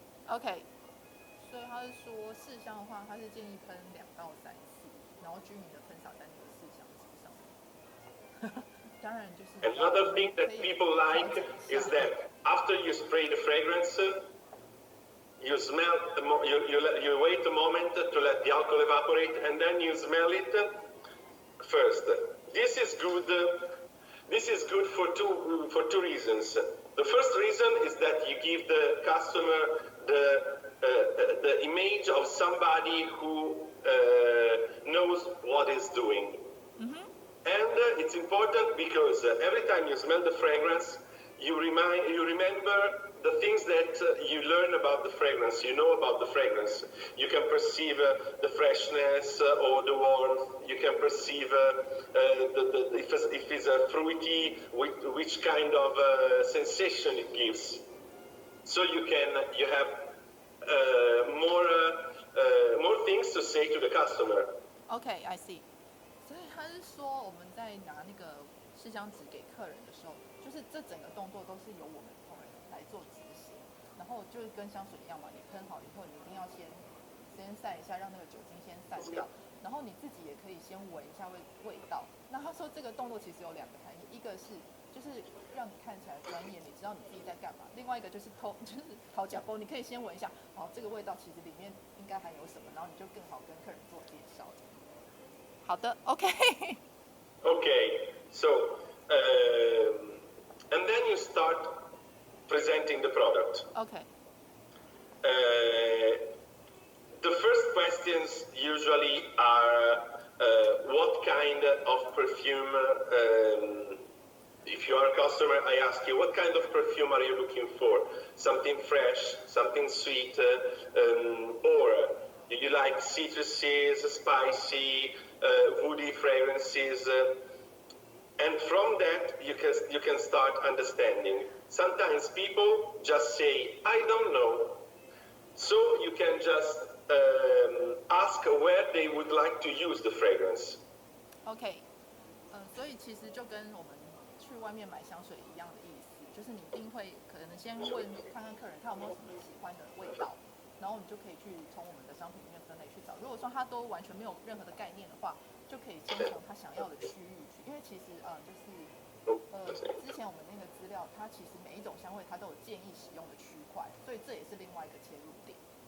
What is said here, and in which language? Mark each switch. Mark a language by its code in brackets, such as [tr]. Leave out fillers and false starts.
[zh] OK， 所以他是说试香的话，他是建议喷2到3次，然后均匀的喷洒在那个试香纸上面。当然就是。 [en] Another thing that people like is that after you spray the fragrance, you smell. You wait a moment to let the alcohol evaporate, and then you smell it first. This is good. This is good for two reasons. The first reason is that you give the customer the image of somebody who knows what is doing. Mm-hmm. And it's important because every time you smell the fragrance, you remember the things that you learn about the fragrance, you know about the fragrance. You can perceive the freshness or the warmth. You can perceive if it's fruity, which kind of sensation it gives. So you have more things to say to the customer. Okay, I see. [zh] 所以他是说，我们在拿那个试香纸给客人的时候，就是这整个动作都是由我们同仁来做执行，然后就是跟香水一样嘛，你喷好以后，你一定要先晒一下，让那个酒精先散掉，然后你自己也可以先闻一下味道。那他说这个动作其实有2个含义，一个是就是让你看起来专业，你知道你自己在干嘛；另外一个就是就是讨假包，你可以先闻一下，这个味道其实里面应该含有什么，然后你就更好跟客人做介绍。好的 ，OK。 [en] Okay, so and then you start presenting the product. Okay. The first questions usually are what kind of perfume. If you are a customer, I ask you, what kind of perfume are you looking for? Something fresh, something sweet, or do you like citruses, spicy, woody fragrances? And from that, you can start understanding. Sometimes people just say, I don't know. So you can just ask where they would like to use the fragrance. [zh] OK， 所以其实就跟我们去外面买香水一样的意思，就是你一定会可能先问看看客人他有没有什么喜欢的味道，然后你就可以去从我们的商品里面分类去找。如果说他都完全没有任何的概念的话，就可以先从他想要的区域去，因为其实就是之前我们那个资料，它其实每一种香味它都有建议使用的区块，所以这也是另外一个切入点。